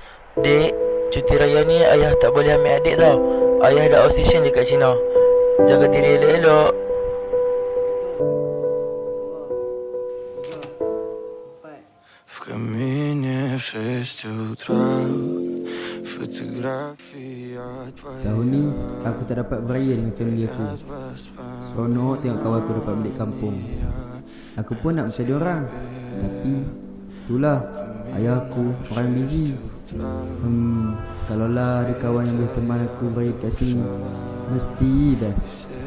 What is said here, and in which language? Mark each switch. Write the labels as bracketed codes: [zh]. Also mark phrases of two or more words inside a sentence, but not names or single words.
[ms] Dek, cuti raya ni ayah tak boleh ambil adik tau. Ayah ada outstation dekat China. Jaga diri elok-elok. [ru] В камине в 6 утра фотография твоя. [ms] Tahun ni aku tak dapat beraya dengan family aku. Seronok tengok kawan aku dapat balik kampung. Aku pun nak macam diorang, tapi itulah, ayah aku orang busy. Kalaulah ada kawan yang boleh teman aku beraya kat sini, mesti best.